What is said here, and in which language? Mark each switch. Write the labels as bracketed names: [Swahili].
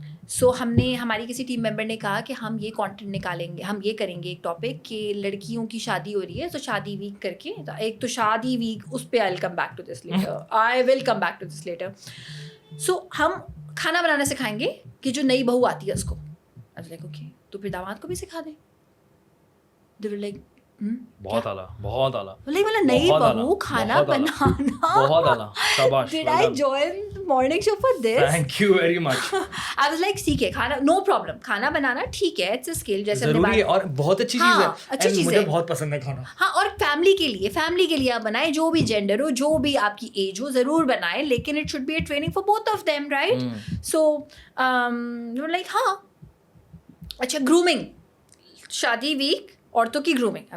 [Urdu] سو ہماری کسی team member نے کہا کہ ہم یہ کانٹینٹ نکالیں گے, ہم یہ کریں گے ایک ٹاپک کہ لڑکیوں کی شادی ہو رہی ہے, تو شادی ویک کر کے, ایک تو شادی ویک, اس پہ [English] I will come back to this later. [Urdu] سو ہم کھانا بنانا سکھائیں گے کہ جو نئی بہو آتی ہے اس کو. اوکے, تو پھر داماد کو بھی سکھا دیں. [English] They were like, [Urdu] بہت اعلیٰ, بہت اعلیٰ. مطلب نئی بہو کھانا بنانا, بہت اعلیٰ, شاباش. [English] Did I join morning show for this? Thank you very much. I was like سیکھے کھانا, no problem, [Urdu] کھانا بنانا ٹھیک ہے, [English] it's a skill, جیسے [Urdu] ضروری ہے اور بہت اچھی چیز ہے, اچھی چیز مجھے بہت پسند ہے کھانا. ہاں, اور فیملی کے لیے آپ بنائیں, جو بھی جینڈر ہو, جو بھی آپ کی ایج ہو, ضرور بنائیں, لیکن [English] it should be a training for both of them, [Urdu] right? So like ہاں اچھا, grooming, شادی ویک, عورتوں کی گرومنگ.